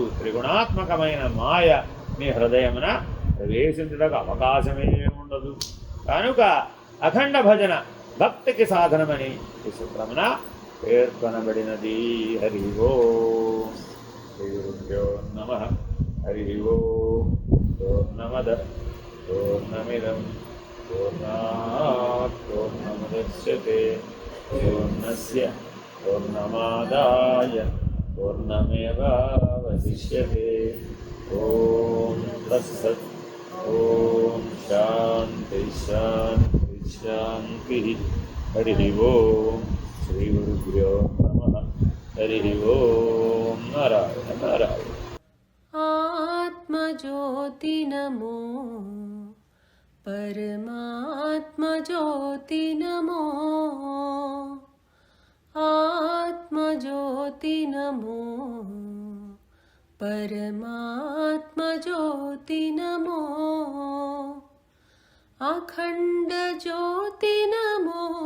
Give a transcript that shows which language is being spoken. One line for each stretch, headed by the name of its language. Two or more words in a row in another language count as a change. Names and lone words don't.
Telugu: త్రిగుణాత్మకమైన మాయ మీ హృదయమున ప్రవేశించడానికి అవకాశమే ఉండదు. కనుక అఖండ భజన భక్తికి సాధనమని ఈ సూత్రమున పేర్కొనబడినది.
Sanskrit: హరి ఓం. శ్రీ గురుభ్యో నమః. హరి ఓం. పూర్ణమద పూర్ణమిదం పూర్ణాత్ పూర్ణముదచ్యతే పూర్ణస్య పూర్ణమాదాయ పూర్ణమేవావశిష్యతే. ఓం తత్సత్. ఓం శాంతి శాంతి శాంతి. హరి ఓం. శ్రీ గురుభ్యో నమః. హరి ఓం. నారాయణ నారాయణ. आत्मज्योति नमो परमात्मज्योति नमो आत्मज्योति नमो परमात्मज्योति नमो अखण्ड ज्योति नमो